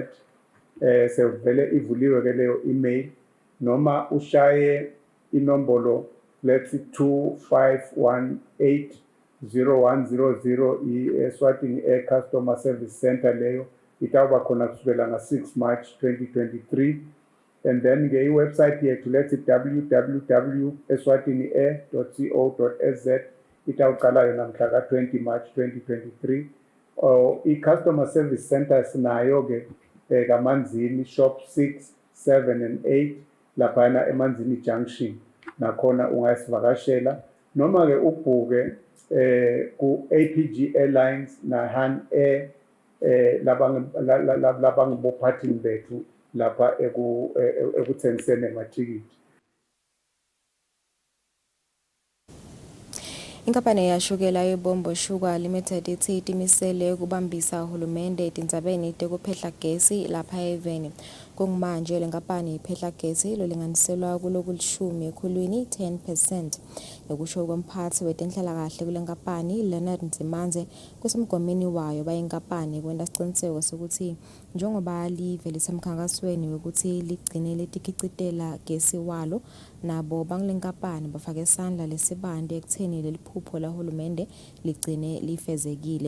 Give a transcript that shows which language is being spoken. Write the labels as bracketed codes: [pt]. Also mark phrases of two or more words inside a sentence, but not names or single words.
[ss] Sevele ivuliwe ke leyo email noma ushaye inombolo let's 2518-0100 i-Eswatini Air Customer Service Center leyo itawuba khona kusukela nga-6 March 2023. [en] And then [ss] nge-website yethu let's www.eswatiniair.co.za itawuqala yona mhla ka-20 March 2023. I-Customer Service Center sinayo ke kaManzini shop 6, 7 and 8 laphana eManzini Junction. Nakhona ungasivakashela noma ke ubhuke ku-APG Airlines naHan Air labangibophathini bethu lapha ekuthengiseni amatikiti. Inkampani yashukela iUbombo Sugar Limited ithi itimisele ukubambisa uhulumende etindzabeni tekuphehla gesi lapha eveni. Kungumanje le nkampani iphehla gesi lolinganiselwa kulokulishumi ekhulwini 10%. Ngokusho komphathi wetenhlalakahle kule nkampani Leonard Nzimanze kusemgomeni wayo bayinkampani kwenta siciniseko sokuthi njengoba live lisemkhankasweni ukuthi ligcine letikicitela gesi walo nabo bangalenkampani bafake isandla lesibande ekutheni leliphupho lahulumende ligcine lifezekile.